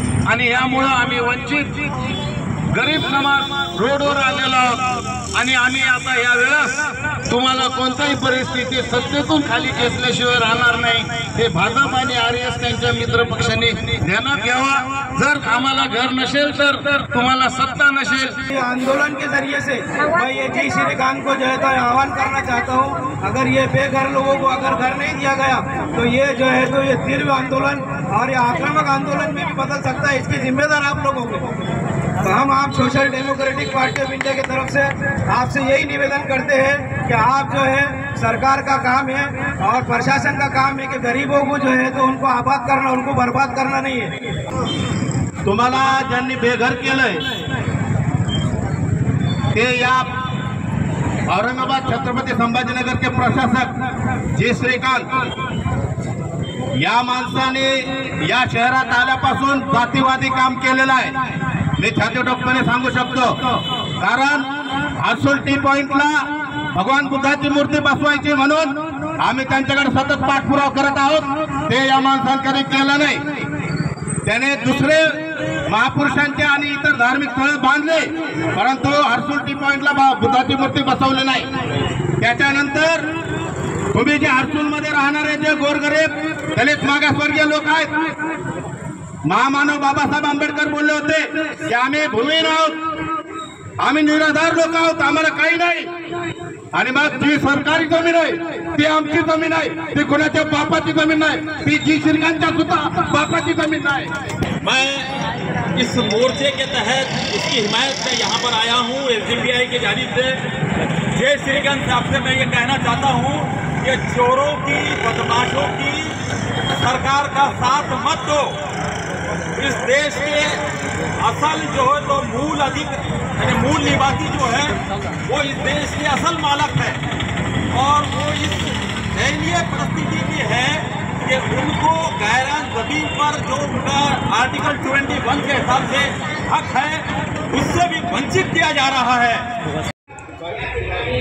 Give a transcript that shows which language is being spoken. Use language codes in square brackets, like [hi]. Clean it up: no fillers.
[mr] आणि यामुळं आम्ही वंचित गरीब समाज रोडवर आलेलो आहोत आणि आम्ही आता या वेळेस तुम्हाला कोणत्याही परिस्थितीत सत्तेतून खाली खेचल्याशिवाय राहणार नाही हे भाजप आणि RS त्यांच्या मित्र पक्षांनी ध्यानात घ्यावा। जर आम्हाला घर नसेल तर तुम्हाला सत्ता नसेल। [hi] आंदोलन के जरिए से मैं ये जय श्री राम को जो है तो आह्वान करना चाहता हूँ, अगर ये बेघर लोगों को अगर घर नहीं दिया गया तो ये जो है तो ये तीव्र आंदोलन और ये आक्रामक आंदोलन में भी बदल सकता है। इसकी जिम्मेदार आप लोग होंगे। तो हम आप social democratic party of India की तरफ से आपसे यही निवेदन करते हैं कि आप जो है सरकार का काम है और प्रशासन का काम है कि गरीबों को जो है तो उनको आबाद करना, उनको बर्बाद करना नहीं है। [mr] तुम्हाला ज्यांनी बेघर केलंय ते या औरंगाबाद छत्रपती संभाजीनगर के प्रशासक जे श्रीकांत या माणसाने या शहरात आल्यापासून जातीवादी काम केलेलं आहे। मी छातीठोकपणे सांगू शकतो, कारण हर्सुल टी पॉइंटला भगवान बुद्धाची मूर्ती बसवायची म्हणून आम्ही त्यांच्याकडे सतत पाठपुरावा करत आहोत। ते या माणसांकडे केलं नाही। त्याने दुसरे महापुरुषांचे आणि इतर धार्मिक स्थळ बांधले, परंतु हर्सुल टी पॉइंटला बुद्धाची मूर्ती बसवली नाही। त्याच्यानंतर तुम्ही जे हर्सुल मध्ये राहणारे जे गोरगरीब दलित मागासवर्गीय लोक आहेत, महामानव बाबासाहेब आंबेडकर बोलले होते की आम्ही भूमिहीन आहोत, आम्ही निराधार लोक आहोत, आम्हाला काही नाही। आणि मग जी सरकारी जमीन आहे ती आमची जमीन आहे, ती कोणाच्या बापाची जमीन नाही, ती जी श्रीकांतच्या सुद्धा बापाची जमीन नाही। [hi] मैं इस मोर्चे के तहत इसकी हिमायत में यहाँ पर आया हूँ। SDPI की जानिब से जय श्रीकांत साहब से मैं ये कहना चाहता हूँ कि चोरों की, बदमाशों की सरकार का साथ मत दो। इस देश के असल जो है तो मूल निवासी जो है वो इस देश के असल मालक है और वो इस दयनीय परिस्थिति में है कि उनको गैरान जमीन पर जो उनका आर्टिकल 21 के हिसाब से हक है उससे भी वंचित किया जा रहा है।